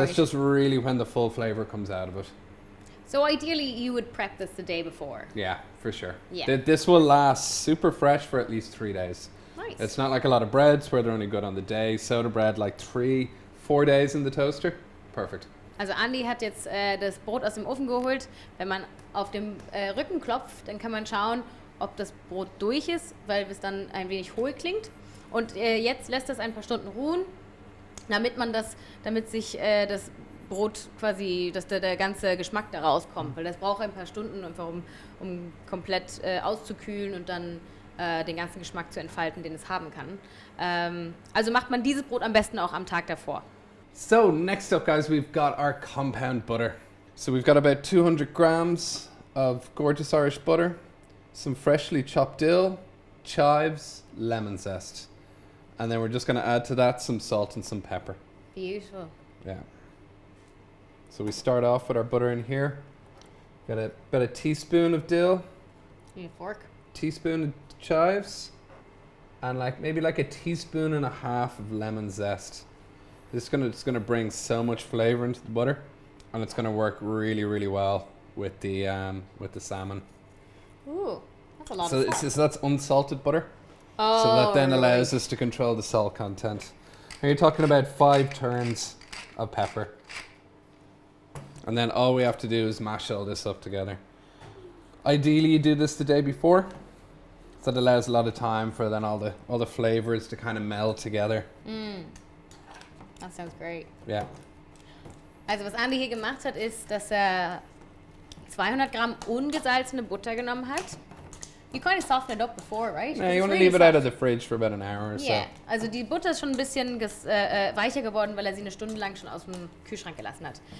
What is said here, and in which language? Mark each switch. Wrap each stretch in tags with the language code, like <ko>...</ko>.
<en>That's just really when the full flavor comes out of it. So ideally, you would prep this the day before. Yeah, for sure. Yeah. This will last super fresh for at least 3 days. Nice. It's not like a lot of breads where they're only good on the day. Soda bread like 3-4 days in the toaster. Perfect.</en> <de>Also Andy hat jetzt das Brot aus dem Ofen geholt. Wenn man auf dem Rücken klopft, dann kann man schauen, ob das Brot durch ist, weil es dann ein wenig hohl klingt. Und jetzt lässt das ein paar Stunden ruhen, damit sich das Brot quasi, dass der ganze Geschmack da rauskommt. Weil das braucht ein paar Stunden, einfach um komplett auszukühlen und dann den ganzen Geschmack zu entfalten, den es haben kann. Also macht man dieses Brot am besten auch am Tag davor.</de> <en>So next up, guys, we've got our compound butter. So we've got about 200 grams of gorgeous Irish butter, some freshly chopped dill, chives, lemon zest. And then we're just going to add to that some salt and some pepper. Beautiful. Yeah. So we start off with our butter in here. Got about a teaspoon of dill, Need a fork? teaspoon of chives, and maybe a teaspoon and a half of lemon zest. It's gonna bring so much flavor into the butter, and it's gonna work really, really well with the salmon. Ooh, that's a lot So of salt. that's unsalted butter. Oh, So that then right. allows us to control the salt content. And you're talking about 5 turns of pepper. And then all we have to do is mash all this up together. Ideally, you do this the day before. So that allows a lot of time for then all the flavors to kind of meld together. That sounds great. Yeah.</en> <de>Also was Andy hier gemacht hat, ist, dass er 200 Gramm ungesalzene Butter genommen hat.</de> <en>You kind of softened it up before, right? Yeah, It's you want to really leave it out of soft. the fridge for about an hour or so.</en> <de>Yeah, also die Butter ist schon ein bisschen weicher geworden, weil er sie eine Stunde lang schon aus dem Kühlschrank gelassen hat.</de>